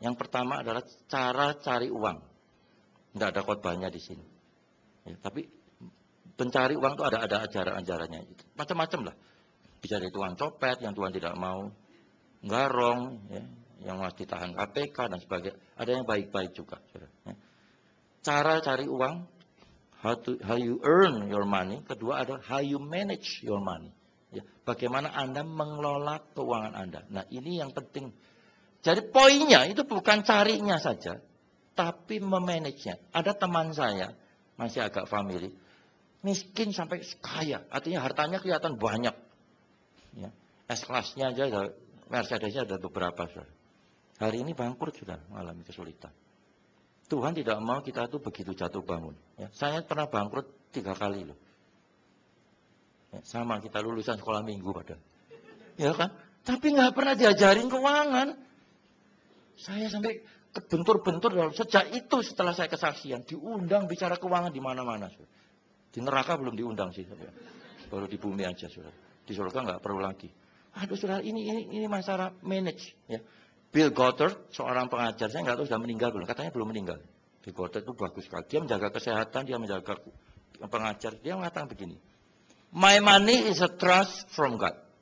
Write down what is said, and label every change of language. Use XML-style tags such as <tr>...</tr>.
<id>Yang pertama adalah cara cari uang. Tidak ada khotbahnya di sini. Ya, tapi pencari uang itu ada ajaran-ajarannya. Macam-macam lah. Bisa dari tukang copet yang Tuhan tidak mau, garong, ya, yang masih ditahan KPK dan sebagainya. Ada yang baik-baik juga. Ya. Cara cari uang,</id> <en>how you earn your money.</en> <id>Kedua adalah</id> <en>how you manage your money.</en> <id>Ya, bagaimana Anda mengelola keuangan Anda. Nah, ini yang penting. Jadi poinnya itu bukan carinya saja, tapi memanagenya. Ada teman saya, masih agak family, miskin sampai kaya. Artinya hartanya kelihatan banyak. Ya, S-kelasnya aja, Mercedesnya ada beberapa. Saudara. Hari ini bangkrut sudah mengalami kesulitan. Tuhan tidak mau kita tuh begitu jatuh bangun. Ya, saya pernah bangkrut 3 kali loh. Ya, sama kita lulusan sekolah minggu padahal. Ya kan? Tapi nggak pernah diajarin keuangan. Saya sampai kebentur-bentur sejak itu setelah saya kesaksian diundang bicara keuangan di mana-mana. Di neraka belum diundang sih, baru di bumi aja sudah. Di surga nggak perlu lagi. Aduh saudara, ini masalah manage. Ya. Bill Gothard, seorang pengajar, saya nggak tahu sudah meninggal belum. Katanya belum meninggal. Bill Gothard itu bagus sekali. Dia menjaga kesehatan, dia menjaga pengajar, dia mengatakan begini.</id> <en>My money is a trust from God.</en>